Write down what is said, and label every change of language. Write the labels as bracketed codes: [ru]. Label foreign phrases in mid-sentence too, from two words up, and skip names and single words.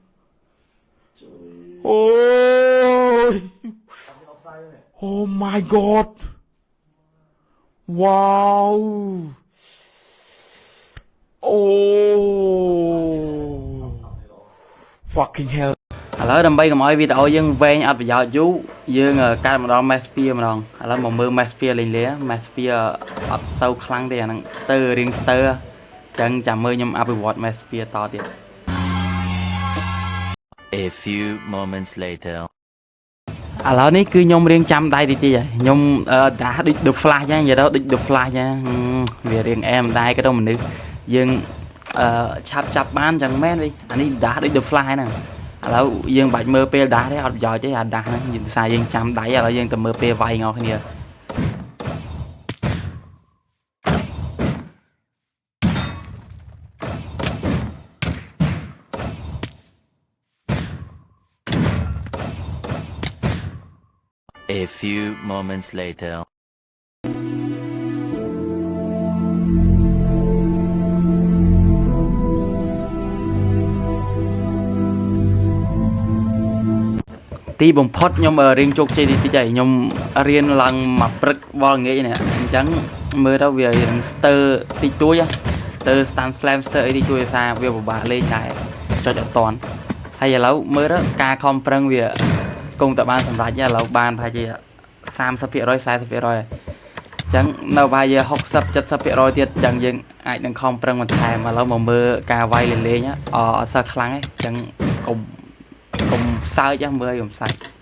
[en] Ôi. Oh my god. Wow. Oh. Fucking hell. [km] ឥឡូវដើម្បីកុំឲ្យវីដេអូយើងវែងអត់ប្រយោជន៍យូរយើងកាត់ម្ដង Maspia ម្ដងឥឡូវមកមើល Maspia លេងលា Maspia អត់សូវខ្លាំងទេអាហ្នឹងស្ទើរៀងស្ទើចឹងចាំមើលខ្ញុំអភិវឌ្ឍ Maspia តទៀត [en] A few moments later [km] ឥឡូវនេះគឺខ្ញុំរៀងចាំដៃតិចហើយខ្ញុំដាស់ដូច The Flash ចឹងនិយាយទៅដូច The Flash ចឹងវារៀងអែមដែរក៏ទៅមនុស្សយើងឆាប់ចាប់បានចឹងមែនវិញអានេះដាស់ដូច The Flash ហ្នឹងឥឡូវយើងបាច់មើលពេលដាស់ទេអត់ប្រយោជន៍ទេអាដាស់ហ្នឹងយើងថាយើងចាំដៃឥឡូវយើងទៅមើលពេលវាយងអស់គ្នា [en] A few moments later ទីបំ [km] ផុតខ្ញុំរៀងជោគជ័យតិចហើយខ្ញុំរៀនឡើងមកព្រឹកវល់ងាយនេះអញ្ចឹងមើល ទៅវារៀងស្ទើតិចតួចស្ទើ [en] stand slam [km] ស្ទើអីតិចតួចសារវាពិបាកលេងដែរចុចអត់តាន់ហើយឥឡូវមើលទៅការខំប្រឹងវាគង់តែបានសម្រេចឥឡូវបានប្រហែលជា 30% 40% អញ្ចឹងនៅប្រហែលជា 60 70% ទៀតអញ្ចឹងយើងអាចនឹងខំប្រឹងបន្ថែមឥឡូវមកមើលការវាយលេងអត់សូវខ្លាំងទេអញ្ចឹងកុំសើចមើលកុំសើច